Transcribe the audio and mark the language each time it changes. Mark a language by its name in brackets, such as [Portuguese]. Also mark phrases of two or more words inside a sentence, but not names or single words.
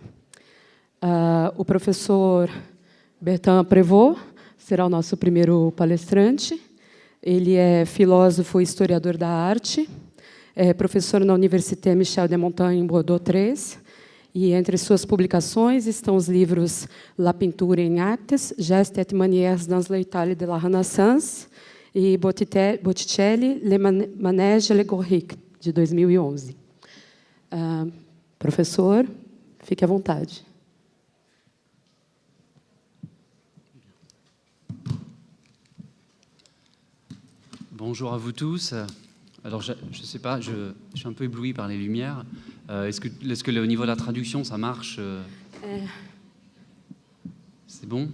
[Portuguese] O professor Bertrand Prévost será o nosso primeiro palestrante. Ele é filósofo e historiador da arte, é professor na Université Michel de Montaigne, Bordeaux III, e entre suas publicações estão os livros La Peinture en Actes, Gestes et Manières dans l'Italie de la Renaissance, e Botticelli, Le Manège allégorique, de 2011. Professor, fique à vontade. [French] Bonjour à vous tous. Alors, je ne sais pas, je suis un peu ébloui par les lumières. Est-ce que au niveau de la traduction, ça marche C'est bon?